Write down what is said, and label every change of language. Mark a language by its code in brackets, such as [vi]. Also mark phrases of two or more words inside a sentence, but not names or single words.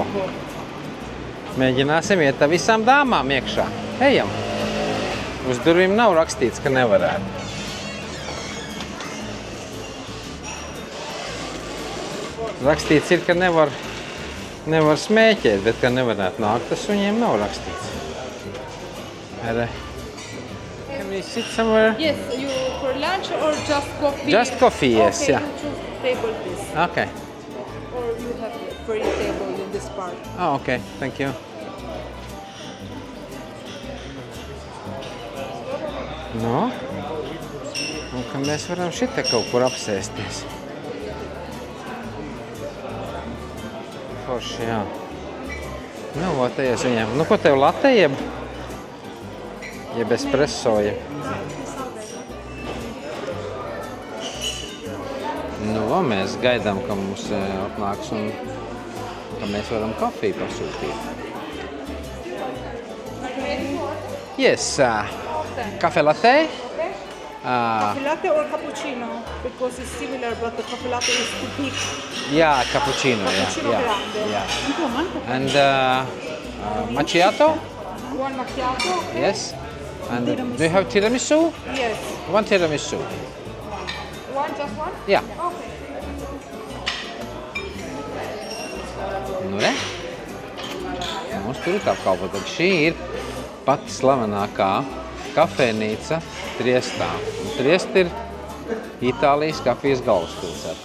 [lv] Mēģināsim iet ar visām dāmām iekšā. Ejam! Uz durvīm nav rakstīts, ka nevarētu. Rakstīts ir, ka nevar smēķēt, bet ka nevarētu nākt, tas viņiem nav rakstīts. [en] Can we sit somewhere? Yes, you for lunch or just coffee? Just coffee, yes, okay, yeah. You choose table, please. Okay. Or you have a free table in this part. Oh, okay, thank you. No? [lv] Un ka mēs varam šite kaut kur apsēsties. Forši, jā. Nu, vatējies viņiem. Nu, ko tev latte jeb espresso, Nu, mēs gaidām, ka mums atnāks un ka mēs varam kafiju pasūtīt. [en] Yes, cafe latte. Coffee latte or cappuccino? Because it's similar, but the coffee latte is too big. Yeah, cappuccino, [it] Cappuccino grande. [en] Yeah. And macchiato? One macchiato. Okay. Yes. And do you have tiramisu? Yes. One tiramisu. One, just one? Yeah. Okay. [lv] Nu, re? Mums tur ir tā apkalpota. Šī ir pati slavenākā kafejnīca Triestā. Un Triest ir Itālijas kafijas galvaspilsēta.